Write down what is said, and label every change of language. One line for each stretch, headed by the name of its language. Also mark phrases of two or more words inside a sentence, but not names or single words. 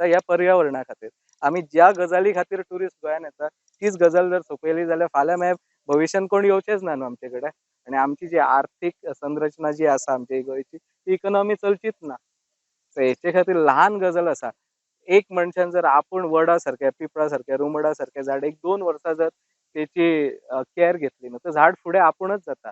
Konkani: ह्या पर्यावरणा खातीर. आमी ज्या गजाली खातीर टुरिस्ट गोंयान येता तीच गजाल जर सोंपयली जाल्यार फाल्यां मागीर भविश्यान कोण येवचेच ना न्हू आमचे कडेन. आणि आमची जी आर्थीक संरचना जी आसा आमची गोंयची ती इकॉनॉमी चलचीच ना. सो हेचे खातीर ल्हान गजाल आसा. एक मनशान जर आपण वडा सारख्या पिपळा सारख्या रुमडा सारख्या झाड 1-2 वर्सां जर त्याची केअर घेतली ना तर झाड फुडें आपुणच जाता.